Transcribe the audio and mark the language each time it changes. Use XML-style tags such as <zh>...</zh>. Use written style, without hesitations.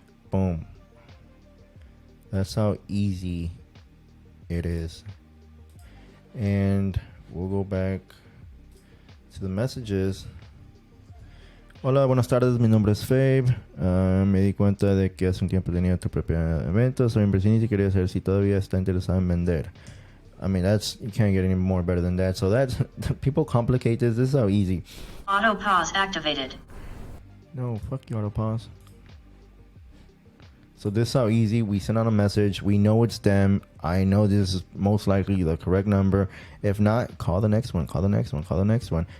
<en>Boom. That's how easy it is. And we'll go back to the messages.</en> <es>Hola, buenas tardes, mi nombre es Fabe. Me di cuenta de que hace un tiempo tenía tu propia venta. Soy inversionista y quería saber si todavía está interesado en vender.</es> <en>I mean, you can't get any more better than that. So that's, people complicate this. This is how easy. auto pause activated. No, fuck you, auto pause. So this is how easy. We send out a message. We know it's them. I know this is most likely the correct number. If not, call the next one. Call the next one. Call the next one.</en>